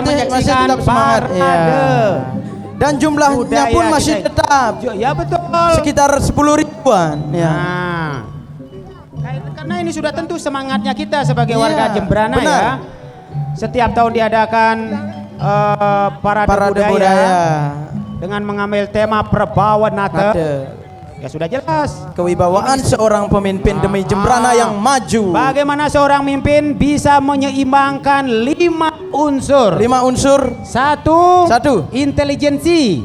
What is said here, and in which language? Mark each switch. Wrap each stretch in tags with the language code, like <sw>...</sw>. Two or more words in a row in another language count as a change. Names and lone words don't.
<id>Masih menyaksikan tetap semangat, parade. ya. Dan jumlahnya Budaya pun masih kita. tetap Ya betul. sekitar 10 ribuan. Ya. Nah, karena ini sudah tentu semangatnya kita sebagai Iya, warga Jembrana benar. ya. Setiap tahun diadakan parade Parade budaya, budaya. dengan mengambil tema Prabawa Nata. Ada Ya sudah jelas. kewibawaan seorang pemimpin demi Jembrana yang maju. Bagaimana seorang pemimpin bisa menyeimbangkan 5 unsur? 5 unsur. Satu, intelijensi.</id>